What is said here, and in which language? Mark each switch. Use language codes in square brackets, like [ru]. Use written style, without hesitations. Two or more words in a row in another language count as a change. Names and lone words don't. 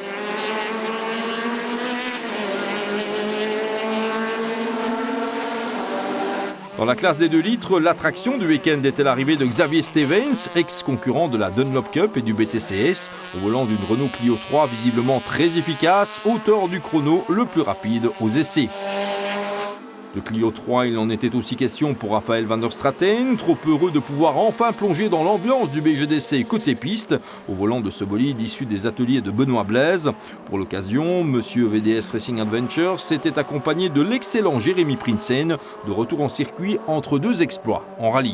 [fr] Dans la classe des 2 litres, l'attraction du week-end était l'arrivée de Xavier Stevens, ex-concurrent de la Dunlop Cup et du BTCS, au volant d'une Renault Clio 3 visiblement très efficace, auteur du chrono le plus rapide aux essais. De Clio 3, il en était aussi question pour Raphaël van der Straten, trop heureux de pouvoir enfin plonger dans l'ambiance du BGDC côté piste, au volant de ce bolide issu des ateliers de Benoît Blaise. Pour l'occasion, Monsieur VDS Racing Adventures s'était accompagné de l'excellent Jérémy Prinsen, de retour en circuit entre 2 exploits en rallye.